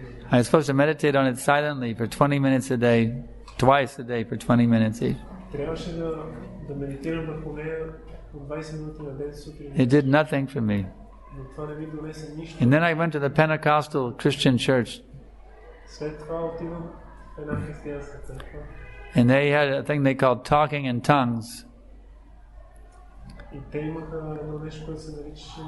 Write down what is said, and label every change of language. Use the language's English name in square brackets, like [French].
[English] I was supposed to meditate on it silently for 20 minutes a day, twice a day for 20 minutes each. [Bulgarian] Трябваше да медитирам върху нея по 20 минути на ден сутрин. [English] It did nothing for me. [Bulgarian] Но това не ми донесе нищо. [English] And then I went to the Pentecostal Christian church. [Bulgarian] След това отивам в една християнска църква. [English] And they had a thing they called talking in tongues. [Bulgarian] И те имаха едно нещо, което се наричаше...